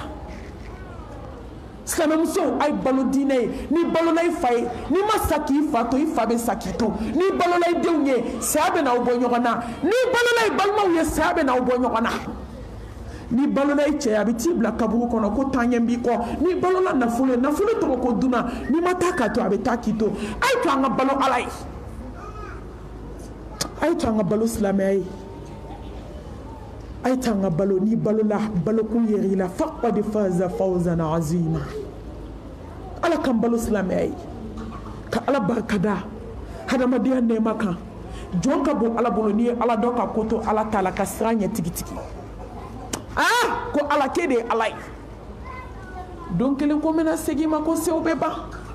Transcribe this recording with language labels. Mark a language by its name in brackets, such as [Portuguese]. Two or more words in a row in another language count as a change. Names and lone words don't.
[Bambara] silamɛmuso a ye balo diinɛ ye n'i balola i fa ye n'i ma sa k'i fa to i fa bɛ sa k'i to n'i balola i denw ye saya bɛ n'aw bɔ ɲɔgɔn na n'i balola i balimaw ye saya bɛ n'aw bɔ ɲɔgɔn na n'i balola i cɛ a bɛ t'i bila kaburu kɔnɔ ko taaɲɛ b'i kɔ n'i balola nafolo ye nafolo tɔgɔ ko dunan n'i ma taa k'a to a bɛ taa k'i to a ye to an ka balo ala ye a ye to an ka balo silamɛya ye a ye to an ka balo n'i balola balokun yer'i la [Arabic] فقد فاز فوزا عظيما [Bambara] ala kan balo silamɛya ye ka ala barikada hadamadenya nɛɛma kan jɔn ka bon ala bolo n'i ye ala dɔn ka ko to ala t'a la ka sira ɲɛ tigitigi ko ala k'e de ye ala ye don kelen ko n bɛna segin ma ko sew bɛ ban